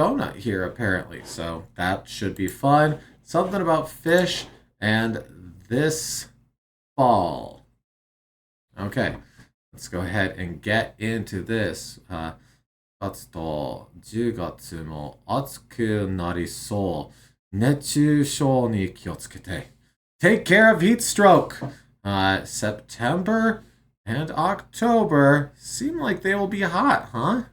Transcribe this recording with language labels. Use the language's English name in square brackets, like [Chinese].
[English] Donut here apparently. So that should be fun. Something about fish and this fall. Okay, let's go ahead and get into this. [Japanese] 月と10月も暑くなりそう。熱中症に気をつけて。 [English] Take care of heat stroke. September and October seem like they will be hot, huh?